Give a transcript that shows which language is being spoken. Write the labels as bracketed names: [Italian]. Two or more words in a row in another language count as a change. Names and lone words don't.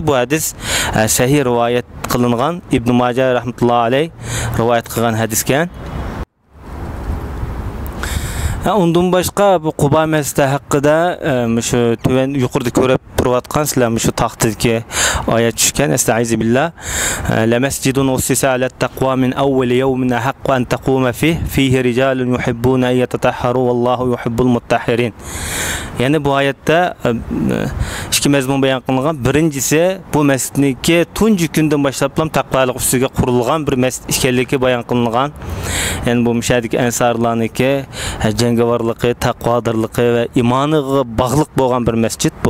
[Uzbek] Bu hadis sahih rivoyat qilingan. Ibn Majah [Arabic] رحمة الله عليه [Uzbek] rivoyat qilgan hadiskan. Undan boshqa bu Quba masjidi haqida shu tuvan yuqorida ko'rib turayotgan sizlar shu taxtdagi oyat tushgan. [Arabic] أستعيذ بالله. لمسجد أسس على تقوى من أول يوم حقا أن تقوم فيه رجال يحبون أن يتطهروا والله يحب المطهرين. [Uzbek] Yani bu oyatda ikki mazmun bayon qilingan. Birinchisi bu masjidniki tunji kundan boshlab taqvolik ustiga qurilgan bir masjid ekanligi bayon qilingan. Yani bu müşadik ensarlarniki jangovorligi, taqvodorligi va imoniga bog'liq bo'lgan bir masjid bu.